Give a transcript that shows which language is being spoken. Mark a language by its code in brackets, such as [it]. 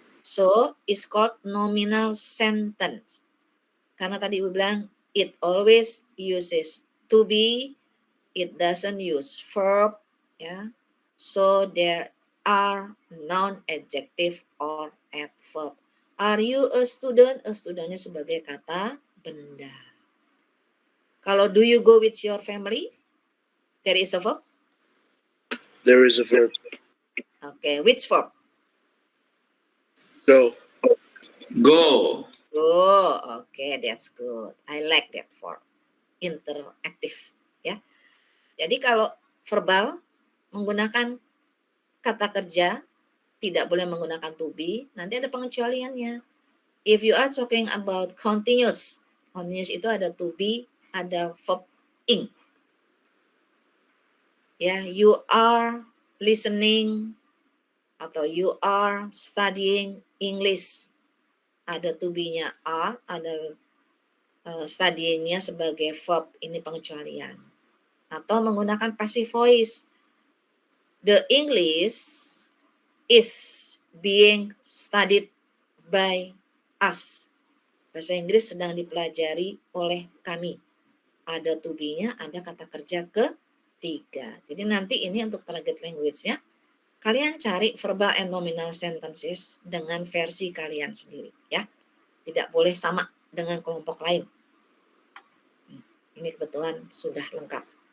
[en] So, it's called nominal sentence. [id] Karena tadi Ibu bilang, [en] it always uses to be, it doesn't use verb, ya. So, there are noun, adjective, or adverb. Are you a student? [id] A studentnya sebagai kata benda. [en] Kalau do you go with your family? There is a verb? There is a verb. Okay, which verb? Go. Go. Go. Okay, that's good. I like that verb. [id] Interactive, ya. Jadi kalau verbal menggunakan kata kerja, tidak boleh menggunakan to be, nanti ada pengecualiannya. [en] If you are talking about continuous [id] itu ada [en] to be, ada verb ing. Ya, you are listening atau you are studying English. [id] Ada to be-nya are, ada studying-nya sebagai verb, ini pengecualian. Atau menggunakan passive voice. [en] The English is being studied by us. [id] Bahasa Inggris sedang dipelajari oleh kami. Ada to be-nya, ada kata kerja ketiga. Jadi nanti ini untuk target language-nya, kalian cari verbal and nominal sentences dengan versi kalian sendiri, ya. Tidak boleh sama dengan kelompok lain. Ini kebetulan sudah lengkap.